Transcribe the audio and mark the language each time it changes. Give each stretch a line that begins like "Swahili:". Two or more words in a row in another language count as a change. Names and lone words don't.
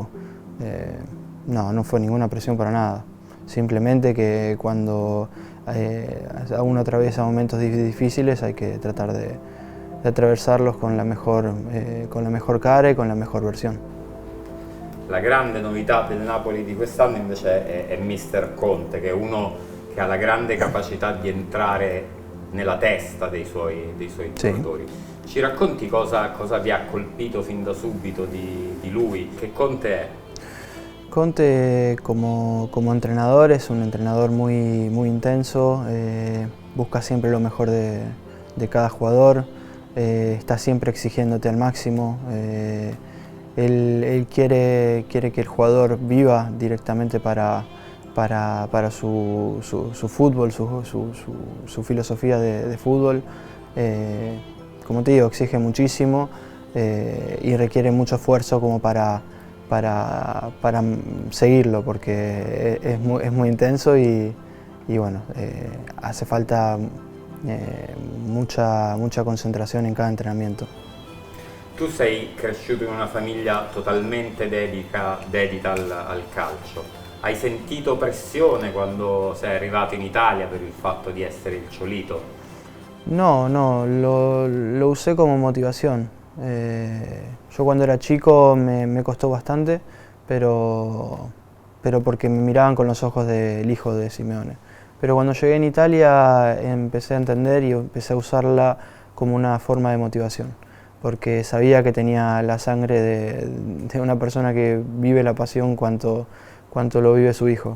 Spanish: No fue ninguna presión para nada, simplemente que cuando uno atraviesa momentos difíciles hay que tratar de atravesarlos con la mejor cara y con la mejor versión.
Italian: La grande novità del Napoli di quest'anno invece è Mister Conte, che è uno che ha la grande capacità di entrare nella testa dei suoi giocatori. Ci racconti cosa vi ha colpito fin da subito di lui? Che Conte è?
Spanish: Conte como entrenador es un entrenador muy intenso, busca siempre lo mejor de cada jugador, está siempre exigiéndote al máximo. Él quiere que el jugador viva directamente para su fútbol, su filosofía de fútbol. Como te digo, exige muchísimo y requiere mucho esfuerzo como para seguirlo, porque es muy intenso, y bueno, hace falta mucha concentración en cada entrenamiento.
Italian: Tu sei cresciuto in una famiglia totalmente dedita al calcio. Hai sentito pressione quando sei arrivato in Italia per il fatto di essere il Ciolito?
Spanish: No, lo usé como motivación. Yo cuando era chico me costó bastante, pero porque me miraban con los ojos del hijo de Simeone. Pero cuando llegué en Italia empecé a entender y empecé a usarla como una forma de motivación, porque sabía que tenía la sangre de una persona que vive la pasión cuanto lo vive su hijo.